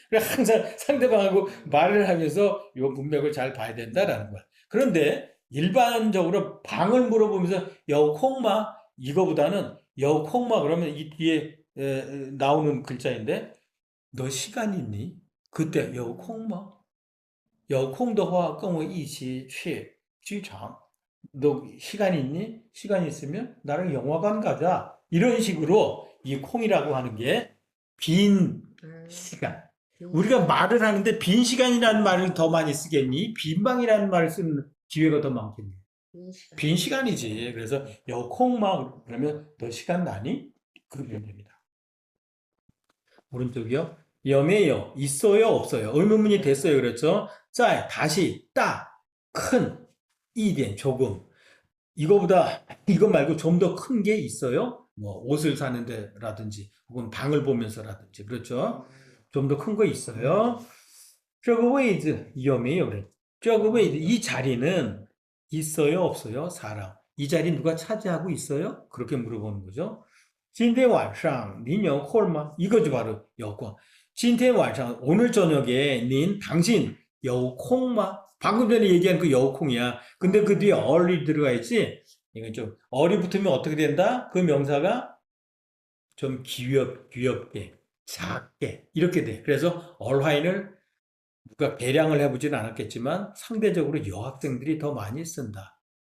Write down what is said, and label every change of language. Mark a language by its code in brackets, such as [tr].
[ko] 그래 항상 상대방하고 말을 하면서 이 문맥을 잘 봐야 된다라는 거야. 그런데 일반적으로 방을 물어보면서 [zh] 有空吗? [ko] 이거보다는 [zh] 有空吗? [ko] 그러면 이 뒤에 나오는 글자인데 너 시간 있니? 그때 [zh] 有空吗? 有空的话跟我一起去剧场. [ko] 너 시간 있니? 시간 있으면 나랑 영화관 가자. 이런 식으로 이 콩이라고 하는 게 빈 시간. 우리가 말을 하는데 빈 시간이라는 말을 더 많이 쓰겠니? 빈 방이라는 말을 쓰는 기회가 더 많겠니? 빈 시간이지. 그래서 [zh] 有空吗? [ko] 그러면 너 시간 나니? 그러면 됩니다. 오른쪽이요. [zh] 有没有? [ko] 있어요? 없어요? 의문문이 됐어요. 그렇죠? 자, 다시 큰, [zh] 一点 [ko] 조금. 이거 말고 좀 더 큰 게 있어요? 뭐 옷을 사는 데라든지 혹은 방을 보면서라든지 그렇죠? 좀 더 큰 거 있어요? [zh] 这个位置有没有人? 这个位置 [ko] 이 자리는 있어요? 없어요? 사람. 이 자리 누가 차지하고 있어요? 그렇게 물어보는 거죠. [zh] 今天晚上您有空吗? [ko] 이거죠 바로 여권. [zh] 今天晚上 [ko] 오늘 저녁에 당신 [zh] 有空吗? [ko] 방금 전에 얘기한 그 여우콩이야. 근데 그 뒤에 얼이 들어가 있지? 이건 좀, 얼이 붙으면 어떻게 된다? 그 명사가 좀 귀엽게, 작게, 이렇게 돼. 그래서 얼화인을 누가 개량을 해보지는 않았겠지만 상대적으로 여학생들이 더 많이 쓴다.